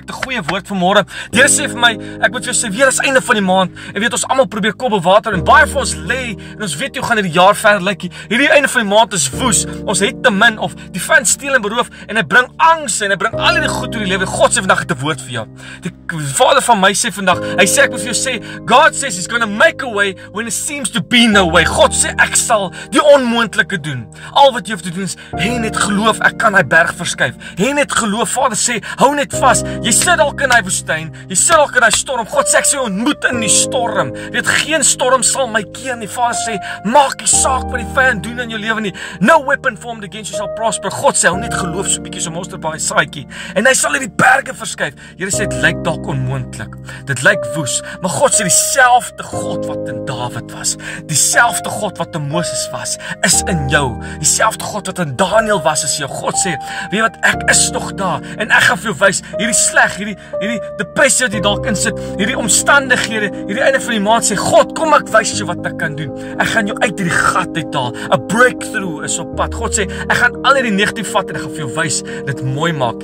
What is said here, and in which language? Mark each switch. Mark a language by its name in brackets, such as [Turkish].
[Afrikaans] Ek het 'n goeie woord vanmôre. Die Here sê vir my, ek moet vir jou sê, weer is einde van die maand. En weet ons almal probeer kop op water en baie van ons lê en ons weet jy gaan hierdie jaar verder lyk. Hierdie einde van die maand is woes. Ons het te min of die vyand steel en beroof en hy bring angs en hy bring al die goed oor die lewe. God sê vandag het 'n woord vir jou. Die Vader van my sê vandag, hy sê ek moet vir jou sê, [English] God says he's going to make a way when it seems to be no way. [Afrikaans] God sê ek sal die onmoontlike doen. Al wat jy hoef te doen is hê net geloof, ek kan hy berg verskuif. Hê net geloof. Vader sê, hou net vas. Jy sit dalk in hy woestyn, jy sit dalk in hy storm. God sê ek sê ontmoet in die storm. Weet geen storm sal my keer nie. Vader sê, maak nie saak wat die vyand doen in jou lewe nie. [English] No weapon formed against you shall prosper. [Afrikaans] God sê hou net geloof so bietjie so mosterdbaai saadjie en hy sal hierdie berge verskuif. Here sê dit lyk dalk onmoontlik. Dit lyk woes, maar God sê dieselfde God wat in Dawid was, dieselfde God wat in Moses was, is in jou. Dieselfde God wat in Daniel was is jou. God sê, weet wat, ek is nog daar en ek gaan vir jou wys, hierdie sleg, hierdie depressie wat jy dalk in sit, hierdie omstandighede, hierdie einde van die maand sê, God, kom ek wys jou wat ek kan doen. Ek gaan jou uit hierdie gat uithaal. 'n Breakthrough is op pad. God sê, ek gaan al hierdie negatief vat en ek gaan vir jou wys, dit mooi maak.